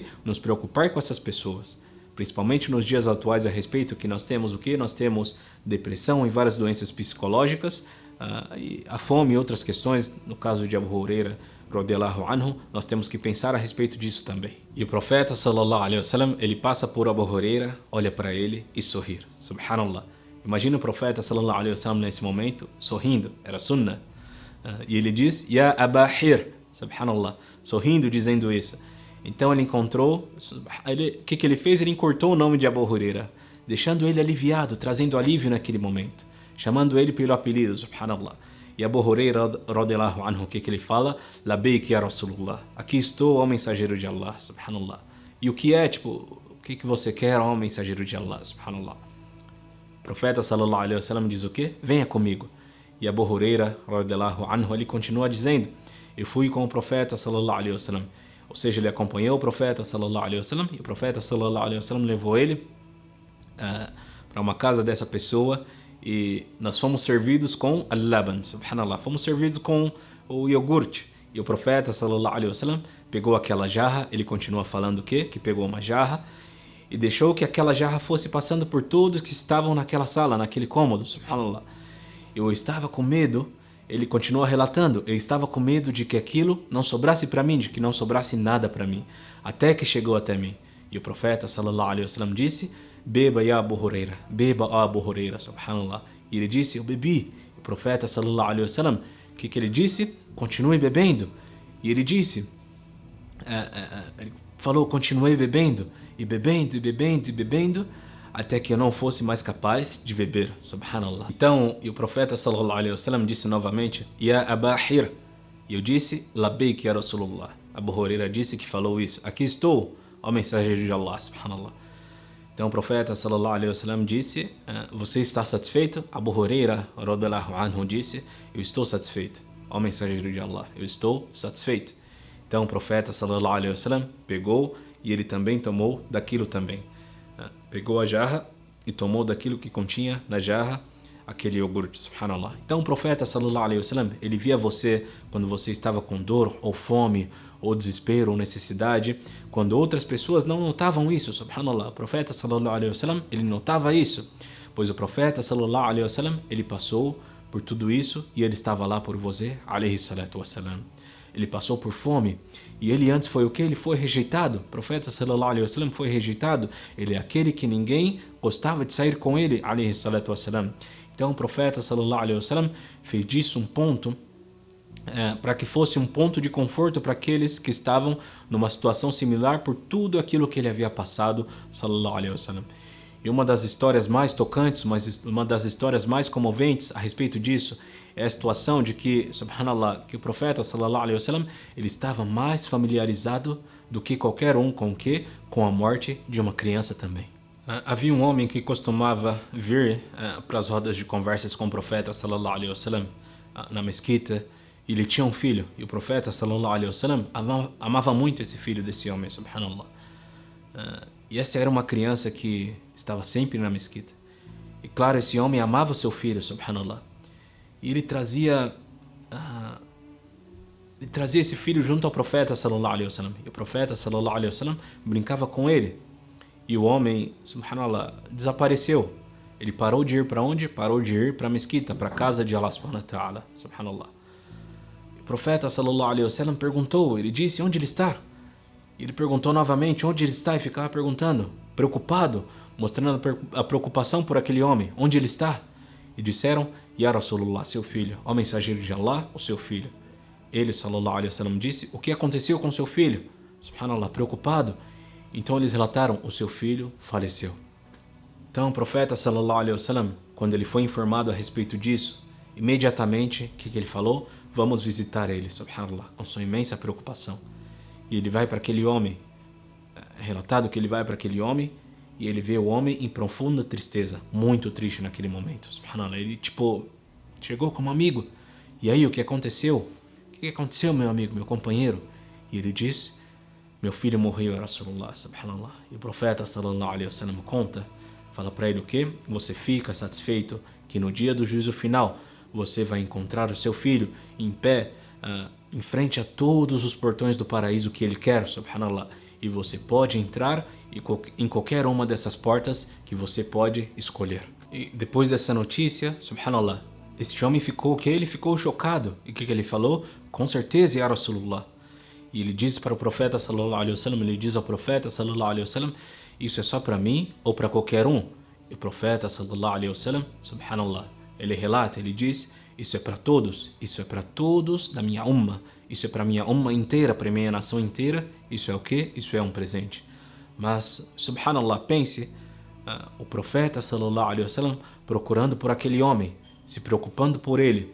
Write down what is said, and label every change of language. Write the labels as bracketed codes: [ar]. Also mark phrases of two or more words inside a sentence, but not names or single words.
[pt] Nos preocupar com essas pessoas. Principalmente nos dias atuais a respeito que nós temos o quê? Nós temos depressão e várias doenças psicológicas, e a fome e outras questões. No caso de Abu Huraira [ar] رضي الله عنه, [pt] nós temos que pensar a respeito disso também. E o profeta [ar] صلى الله عليه وسلم, [pt] ele passa por Abu Huraira, olha para ele e sorri. Subhanallah. Imagina o profeta [ar] صلى الله عليه وسلم [pt] nesse momento sorrindo, era sunnah. E ele diz, [ar] يا أبا هر، سبحان الله, [pt] sorrindo, dizendo isso. Então ele encontrou, o que ele fez? Ele encurtou o nome de Abu Huraira, deixando ele aliviado, trazendo alívio naquele momento, chamando ele pelo apelido, subhanallah. [ar] E Abu Huraira, رضي الله عنه, [pt] o que ele fala? [ar] لبيك يا رسول الله, [pt] aqui estou, ó mensageiro de Allah, subhanallah. E o que é, tipo, o que você quer, ó mensageiro de Allah, subhanallah? O profeta [ar] صلى الله عليه وسلم [pt] diz o quê? Venha comigo. [ar] E Abu Huraira, رضي الله عنه, [pt] ele continua dizendo, eu fui com o profeta [ar] صلى الله عليه وسلم. [pt] Ou seja, ele acompanhou o profeta [ar] صلى الله عليه وسلم, [pt] e o profeta [ar] صلى الله عليه وسلم [pt] levou ele para uma casa dessa pessoa, e nós fomos servidos com al-laban, subhanallah, fomos servidos com o iogurte. E o profeta [ar] صلى الله عليه وسلم [pt] pegou aquela jarra, ele continua falando o quê? Que pegou uma jarra e deixou que aquela jarra fosse passando por todos que estavam naquela sala, naquele cômodo, subhanallah. Eu estava com medo, ele continua relatando, eu estava com medo de que aquilo não sobrasse para mim, de que não sobrasse nada para mim, até que chegou até mim. E o profeta [ar] صلى الله عليه وسلم [pt] disse, beba ya Abu Huraira, beba ó Abu Huraira, subhanallah. E ele disse, eu bebi. E o profeta [ar] صلى الله عليه وسلم, [pt] o que ele disse? Continue bebendo. E ele disse, ele falou, continuei bebendo, e bebendo, e bebendo, e bebendo, até que eu não fosse mais capaz de beber, subhanallah. Então, e o profeta [ar] صلى الله عليه وسلم [pt] disse novamente, Ya Abahir, e eu disse, [ar] لبيك يا رسول الله. [pt] Abu Huraira disse que falou isso, aqui estou, ó mensageiro de Allah, subhanallah. Então o profeta [ar] صلى الله عليه وسلم [pt] disse, você está satisfeito? Abu Huraira [ar] رضي الله عنه [pt] disse, eu estou satisfeito, ó mensageiro de Allah, eu estou satisfeito. Então o profeta [ar] صلى الله عليه وسلم [pt] pegou e ele também tomou daquilo também. Pegou a jarra e tomou daquilo que continha na jarra aquele iogurte, subhanallah. Então o profeta [ar] صلى الله عليه وسلم, [pt] ele via você quando você estava com dor ou fome ou desespero ou necessidade, quando outras pessoas não notavam isso, subhanallah. O profeta [ar] صلى الله عليه وسلم, [pt] ele notava isso, pois o profeta [ar] صلى الله عليه وسلم, [pt] ele passou por tudo isso e ele estava lá por você, [ar] عليه الصلاة والسلام. [pt] Ele passou por fome e ele antes foi o que? Ele foi rejeitado. O profeta [ar] صلى الله عليه وسلم [pt] foi rejeitado. Ele é aquele que ninguém gostava de sair com ele, [ar] عليه الصلاة والسلام. [pt] Então o profeta [ar] صلى الله عليه وسلم [pt] fez disso um ponto para que fosse um ponto de conforto para aqueles que estavam numa situação similar por tudo aquilo que ele havia passado, [ar] صلى الله عليه وسلم. [pt] E uma das histórias mais tocantes, uma das histórias mais comoventes a respeito disso é a situação de que, subhanallah, que o profeta [ar] صلى الله عليه وسلم, [pt] ele estava mais familiarizado do que qualquer um com o quê? Com a morte de uma criança também. Havia um homem que costumava vir para as rodas de conversas com o profeta [ar] صلى الله عليه وسلم [pt] na mesquita. Ele tinha um filho e o profeta [ar] صلى الله عليه وسلم [pt] amava muito esse filho desse homem, subhanallah. E essa era uma criança que estava sempre na mesquita. E claro, esse homem amava o seu filho, subhanallah. E ele trazia esse filho junto ao profeta [ar] صلى الله عليه وسلم. [pt] E o profeta [ar] صلى الله عليه وسلم [pt] brincava com ele. E o homem, subhanallah, desapareceu. Ele parou de ir para onde? Parou de ir para a mesquita, para a casa de Allah [ar] سبحانه وتعالى, [pt] subhanallah. O profeta [ar] صلى الله عليه وسلم [pt] perguntou, ele disse, onde ele está? E ele perguntou novamente onde ele está e ficava perguntando, preocupado, mostrando a preocupação por aquele homem, onde ele está? E disseram, [ar] يا رسول الله, [pt] seu filho, ó mensageiro de Allah, o seu filho. Ele, [ar] صلى الله عليه وسلم, [pt] disse, o que aconteceu com seu filho? Subhanallah, preocupado. Então eles relataram, o seu filho faleceu. Então o profeta [ar] صلى الله عليه وسلم, [pt] quando ele foi informado a respeito disso, imediatamente, o que ele falou? Vamos visitar ele, subhanallah, com sua imensa preocupação. E ele vai para aquele homem, é relatado que ele vai para aquele homem, e ele vê o homem em profunda tristeza, muito triste naquele momento, subhanallah. Ele chegou como amigo, e aí o que aconteceu? O que aconteceu, meu amigo, meu companheiro? E ele diz, meu filho morreu, [ar] رسول الله، سبحان الله. [pt] E o profeta [ar] صلى الله عليه وسلم [pt] conta, fala para ele o quê? Você fica satisfeito que no dia do juízo final você vai encontrar o seu filho em pé em frente a todos os portões do paraíso que ele quer, subhanallah. E você pode entrar em qualquer uma dessas portas que você pode escolher. E depois dessa notícia, subhanallah, este homem ficou o quê? Ele ficou chocado. E o que ele falou? Com certeza, [ar] يا رسول الله. [pt] E ele diz para o profeta [ar] صلى الله عليه وسلم, [pt] ele diz ao profeta [ar] صلى الله عليه وسلم, [pt] isso é só para mim ou para qualquer um? E o profeta [ar] صلى الله عليه وسلم, [pt] subhanallah, ele relata, ele diz, isso é para todos da minha umma, isso é para minha umma inteira, para minha nação inteira, isso é o quê? Isso é um presente. Mas, subhanallah, pense, o profeta [ar] صلى الله عليه وسلم [pt] procurando por aquele homem, se preocupando por ele.